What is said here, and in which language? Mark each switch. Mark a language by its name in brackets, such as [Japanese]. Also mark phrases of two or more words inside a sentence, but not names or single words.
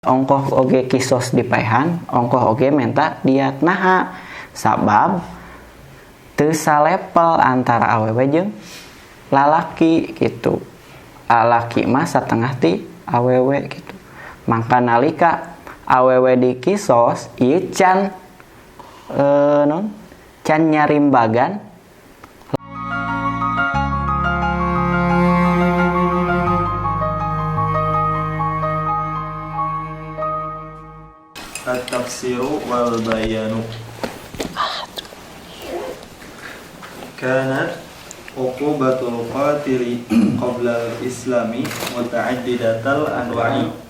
[Sundanese] ongkoh oge kisos dipaehan, ongkoh oge menta diat naha sabab teu salepel antara awewe jeung lalaki gitu. Lalaki mah satengah ti awewe gitu. Mangka nalika awewe di kisos ieu can can nyarimbagan [Arabic] التفسير والبيان. كانت عقوبة القاتل قبل الإسلام متعددة الأنواع.